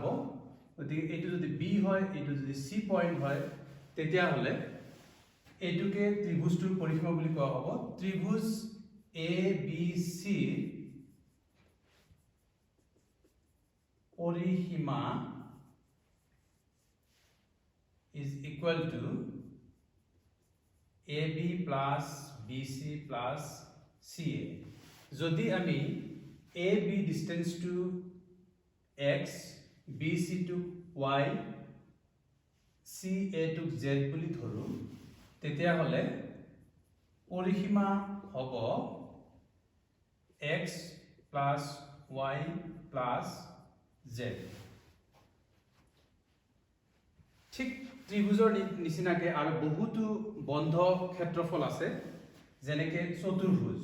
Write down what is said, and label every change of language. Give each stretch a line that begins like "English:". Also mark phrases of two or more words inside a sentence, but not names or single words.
Assamese: গতিকে এইটো যদি বি হয়, এইটো যদি চি পইণ্ট হয়, তেতিয়াহ'লে এইটোকে ত্ৰিভুজটোৰ পৰিসীমা বুলি কোৱা হ'ব। ত্ৰিভুজ এ বি চি পৰিসীমা
English: is equal to AB plus BC plus CA.
Assamese: যদি আমি
English: AB distance to X, BC to Y, CA to Z
Assamese: বুলি ধৰো তেতিয়াহ'লে পৰিসীমা হ'ব
English: X plus Y plus Z।
Assamese: ঠিক ত্ৰিভুজৰ নিচিনাকৈ আৰু বহুতো বন্ধ ক্ষেত্ৰফল আছে, যেনেকৈ চতুৰ্ভুজ।